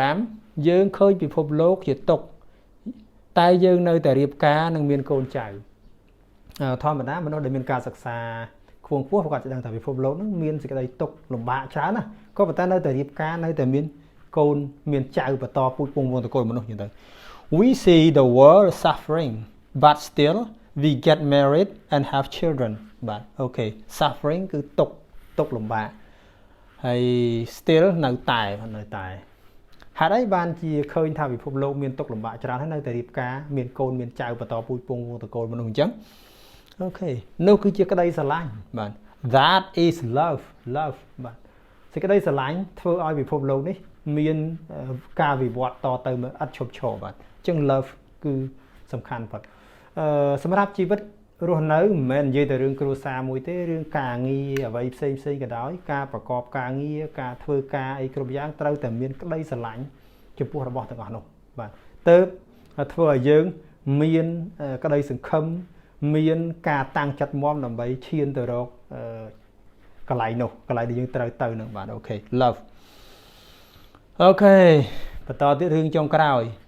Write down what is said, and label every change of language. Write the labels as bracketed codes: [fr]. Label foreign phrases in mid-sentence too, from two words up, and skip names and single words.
[km] 5 យើងឃើញពិភពលោកជាទុក្ខតែយើងនៅតែរៀបការនឹងមានកូនចៅធម្មតាមនុស្សដែលមានការសិក្សាខ្ពង់ខ្ពស់គាត់จะដឹងថាពិភពលោកនឹងមានសេចក្តីទុក្ខលំបាកច្រើនណាក៏ប៉ុន្តែនៅតែរៀបការនៅតែមានកូនមានចៅបន្តពូជពងវ ង្សតកូលមនុស្សយ៉ាងទៅ [en] We see the world suffering but still we get married and have children [km] បាទអូខេ suffering គឺទុក្ខលំបាកហើយ still នៅតែហេតុអីបានជាឃើញថាពិភពលោកមានទុក្ខលំបាកច្រើនហើយនៅ តែរៀបការមានកូនមានចៅបន្តពូជពងវង្សតកូលមនុស្សអញ្ចឹងអូខេនោះគឺជាក្តីស្រឡាញ់បាទ [en] That is love [km] បាទសេចក្តីស្រឡាញ់ ធ្វើឲ្យពិភពលោកនេះមានការវិវត្តតទៅឥតឈប់ឈរបាទអញ្ចឹង love គឺសំខាន់បាទសម្រាប់ ជីវិតរស់នៅមិនមែននិយាយតែរឿងគ្រួសារមួយទេរឿងការងារអ្វីផ្សេងក៏ដោយការប្រកបការងារការធ្វើការអីគ្រប់យ៉ាងត្រូវតែមានក្តីស្រឡាញ់ចំពោះរបស់ទាំងអស់នោះបាទទៅធ្វើឲ្យយើងមានក្តីសង្ឃឹមមានការតាំងចិត្តមាំដើម្បីឈានទៅរកកន្លែងនោះកន្លែងដែលយើងត្រូវទៅនឹងបាទអូខេ love អូខេបន្តទៀតរឿងចុងក្រោយ